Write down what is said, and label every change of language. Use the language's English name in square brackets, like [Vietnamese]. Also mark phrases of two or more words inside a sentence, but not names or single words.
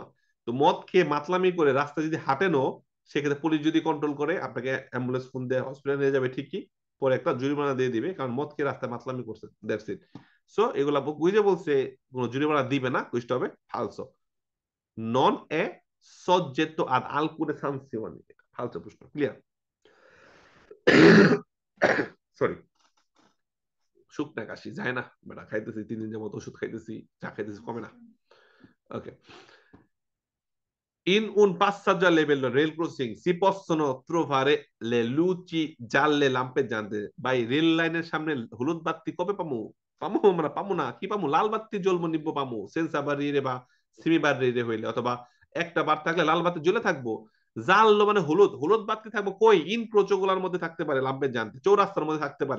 [Bangla] তো মদ খেয়ে মাতলামি করে রাস্তায় যদি হাঁটেনও, সেক্ষেত্রে পুলিশ যদি কন্ট্রোল করে আপনাকে অ্যাম্বুলেন্স ফোন দিয়ে হসপিটালে নিয়ে যাবে ঠিকই, পরে একটা জরিমানা দিয়ে দিবে, কারণ মদ খেয়ে রাস্তায় মাতলামি করছে, [English] that's it. [Bangla] সো এগুলা বুঝে বলছে কোনো জরিমানা দিবে না, কুইজটা হবে ফালসো। [Italian] non è soggetto ad alcune sanzioni, [Bangla] ফালতু প্রশ্ন, ক্লিয়ার? সরি, শুকনা কাশি যায় না বেটা, খাইতেছি 3 দিন যাবত ওষুধ খাইতেছি, চা খাইতেছি, কমে না। [Italian] ওকে। In un passaggio a livello [English] rail crossing [Italian] si possono trovare le luci gialle lampeggianti, [Bangla] ভাই রেল লাইনের সামনে হলুদ বাতি কবে পামু? পামু আমরা পামু না, কি পামু? লাল বাতি জ্বলবো নিব্বো পামু, [Italian] senza barriere [Bangla] বা সিমি বাড়ি রে হইলে, অথবা একটা বার থাকলে লাল বাতি জ্বলে থাকবো। জানলো মানে হলুদ, হলুদ বাতি থাকবো কই? ইনক্রোচো গুলার মধ্যে থাকতে পারে, লাম্পেজ্জান্তি চৌরাস্তার মধ্যে থাকতে পারে।